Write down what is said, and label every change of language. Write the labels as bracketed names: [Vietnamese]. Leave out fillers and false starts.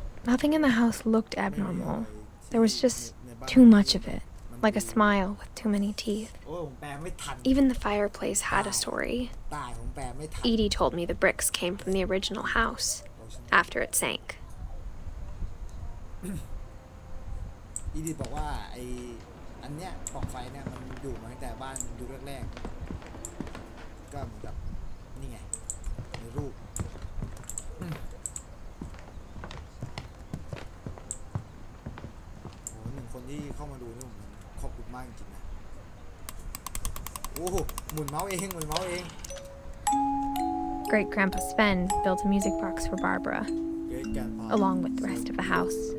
[English] Nothing in the house looked abnormal. There was just too much of it, like a smile with too many teeth. [Thai] โอ้ผมแปลไม่ทัน [English] Even the fireplace had a story. [Thai] ตายผมแปลไม่ทัน [English] Edie told me the bricks came from the original house after it sank. [Thai] อีดิบอกว่าไออันเนี้ยปล่องไฟเนี่ยมันอยู่มาตั้งแต่บ้านอยู่แรกๆก็เหมือนกับนี่ไงในรูปโอ้หนึ่งคนที่เข้ามาดูนี่ผมขอบคุณมากจริงๆนะโอ้หมุนเมาส์เองหมุนเมาส์เอง [English] Great Grandpa Sven built a music box for Barbara, along with the rest of the house.